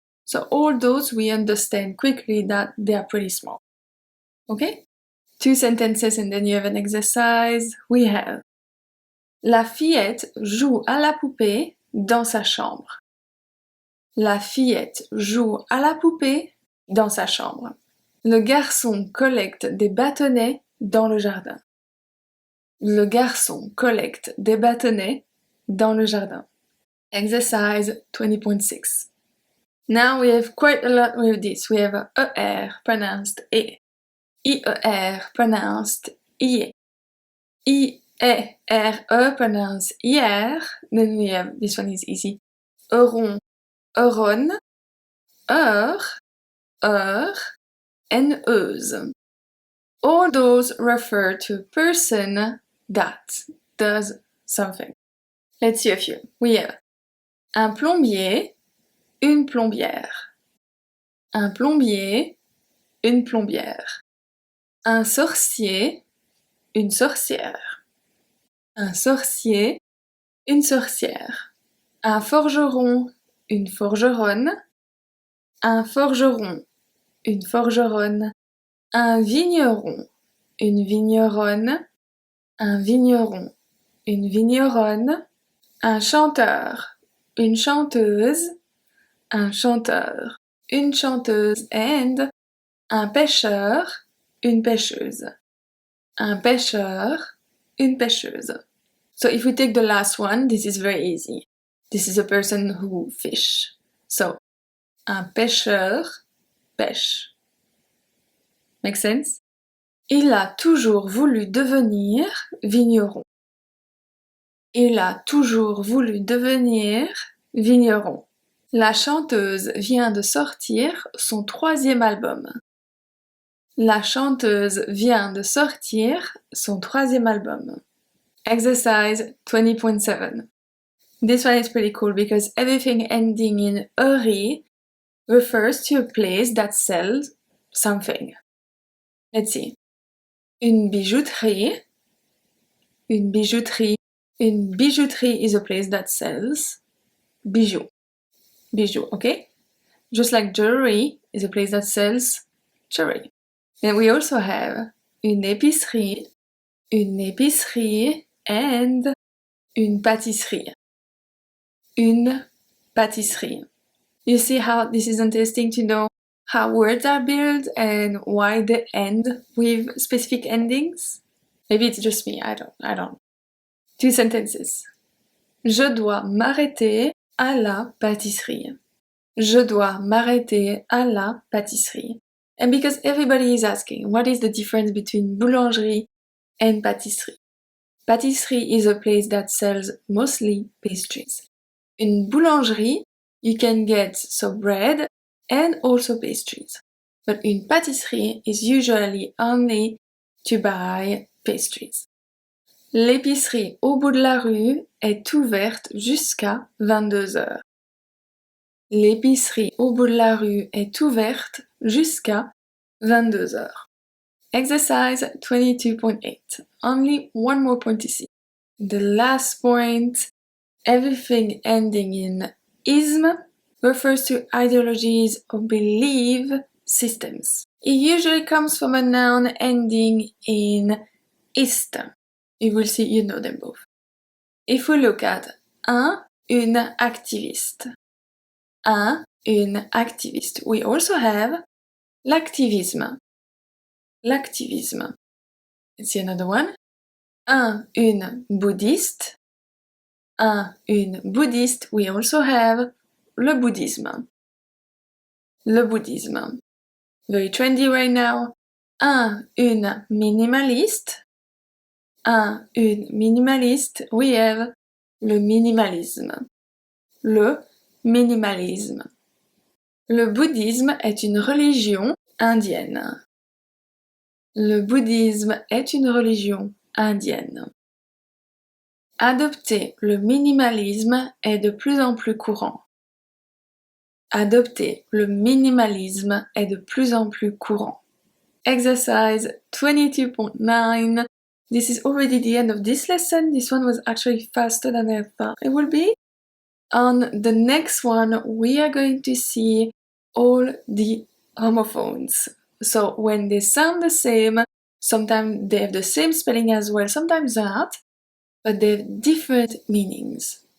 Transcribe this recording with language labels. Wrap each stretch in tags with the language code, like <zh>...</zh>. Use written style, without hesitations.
<en>So all those we understand quickly that they are pretty small. Okay? 2 sentences and then you have an exercise. We have</en> <fr>la fillette joue à la poupée dans sa chambre. La fillette joue à la poupée dans sa chambre. Le garçon collecte des bâtonnets dans le jardin. Le garçon collecte des bâtonnets dans le jardin.</fr> <en>Exercise 20.6. Now we have quite a lot with this. We have ER pronounced E. IER pronounced IE. IERE pronounced IER. Then we have, this one is easy. Euron, euron, and euse. All those refer to a person that does something. Let's see a few. We have</en> <fr>un plombier, une plombière. Un plombier, une plombière. Un sorcier, une sorcière. Un sorcier, une sorcière. Un forgeron, une forgeronne. Un forgeron, une forgeronne. Un vigneron, une vigneronne. Un vigneron, une vigneronne, un chanteur, une chanteuse, un chanteur, une chanteuse and un pêcheur, une pêcheuse. Un pêcheur, une pêcheuse.</fr> <en>So if we take the last one, this is very easy. This is a person who fish. So,</en> <fr>un pêcheur pêche.</fr> <en>Make sense?</en> <fr>Il a toujours voulu devenir vigneron. Il a toujours voulu devenir vigneron. La chanteuse vient de sortir son 3e album. La chanteuse vient de sortir son 3e album.</fr> <en>Exercise 20.7. This one is pretty cool because everything ending in "eri" refers to a place that sells something. Let's see.</en> <fr>Une bijouterie. Une bijouterie.</fr> <en>Une bijouterie is a place that sells bijoux. Bijoux, okay? Just like jewelry is a place that sells jewelry. And we also have une épicerie and une pâtisserie.</en> <fr>Une pâtisserie.</fr> <en>You see how this is interesting to know how words are built and why they end with specific endings? Maybe it's just me, I don't. 2 sentences.</en> <fr>Je dois m'arrêter à la pâtisserie. Je dois m'arrêter à la pâtisserie.</fr> <en>And because everybody is asking, what is the difference between boulangerie and pâtisserie? Pâtisserie is a place that sells mostly pastries. In boulangerie, you can get bread and also pastries. But in pâtisserie is usually only to buy pastries.</en> <fr>L'épicerie au bout de la rue est ouverte jusqu'à 22h. L'épicerie au bout de la rue est ouverte jusqu'à 22h.</fr> <en>Exercise 22.8. Only one more point to see. The last point, everything ending in ism refers to ideologies or belief systems. It usually comes from a noun ending in ist. You will see, you know them both. If we look at une activiste.</en> <fr>Une activiste.</fr> <en>We also have l'activisme. L'activisme. Let's see another one. Une bouddhiste.</en> <fr>Une bouddhiste.</fr> <en>We also have le bouddhisme.</en> <fr>Le bouddhisme.</fr> <en>Very trendy right now.</en> <fr>Une minimaliste. Une minimaliste.</fr> <en>We have</en> <fr>le minimalisme. Le minimalisme. Le bouddhisme est une religion indienne. Le bouddhisme est une religion indienne. Adopter le minimalisme est de plus en plus courant. Adopter le minimalisme est de plus en plus courant.</fr> <en>Exercise 22.9. This is already the end of this lesson. This one was actually faster than I thought it would be. On the next one, we are going to see all the homophones. So when they sound the same, sometimes they have the same spelling as well, sometimes not, but they have different meanings.</en>